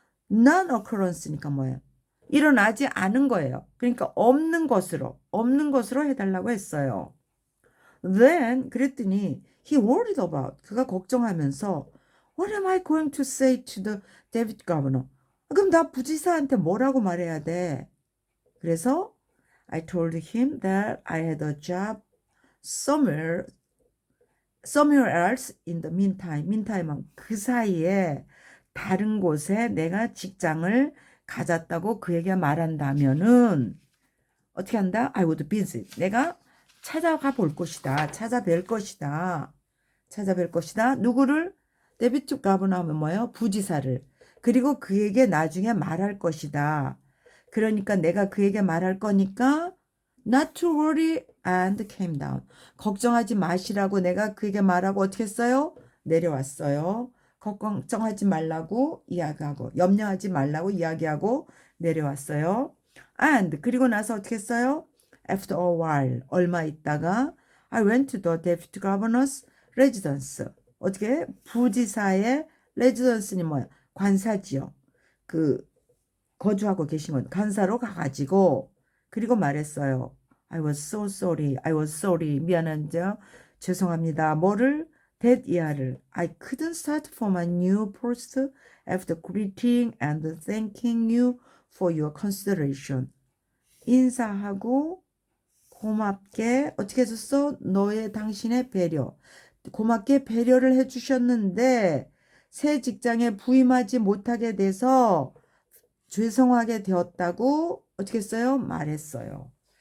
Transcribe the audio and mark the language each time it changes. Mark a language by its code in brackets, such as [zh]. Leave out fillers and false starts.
[ko] non-occurrence니까 뭐예요? 일어나지 않은 거예요. 그러니까 없는 것으로 해달라고 했어요. [en] Then [ko] 그랬더니 [en] he worried about [ko] 그가 걱정하면서 [en] What am I going to say to the David governor? [ko] 그럼 나 부지사한테 뭐라고 말해야 돼? [en] 그래서 I told him that I had a job somewhere else in the meantime. [ko] meantime 그 사이에 다른 곳에 내가 직장을 가졌다고 그에게 말한다면은 어떻게 한다? [en] I would visit. [ko] 내가 찾아가 볼 것이다. 찾아뵐 것이다. 누구를? 데비트 가버너 하면 뭐예요? 부지사를. 그리고 그에게 나중에 말할 것이다. 그러니까 내가 그에게 말할 거니까 [en] not to worry and came down. [ko] 걱정하지 마시라고 내가 그에게 말하고 어떻게 했어요? 내려왔어요. 걱정하지 말라고 이야기하고 염려하지 말라고 이야기하고 내려왔어요. And 그리고 나서 어떻게 했어요? [en] After a while [ko] 얼마 있다가 [en] I went to the deputy governor's residence. [ko] 어떻게? 부지사의 residence는 뭐야? 관사지요. 그 거주하고 계신 건 관사로 가가지고 그리고 말했어요. [en] I was so sorry. [ko] 미안한데요. 죄송합니다. 뭐를? [en] that year를 I couldn't start for my new post after greeting and thanking you for your consideration. [ko] 인사하고 고맙게 어떻게 해줬어? 당신의 배려. 고맙게 배려를 해주셨는데 새 직장에 부임하지 못하게 돼서 죄송하게 되었다고 어떻게 했어요? 말했어요.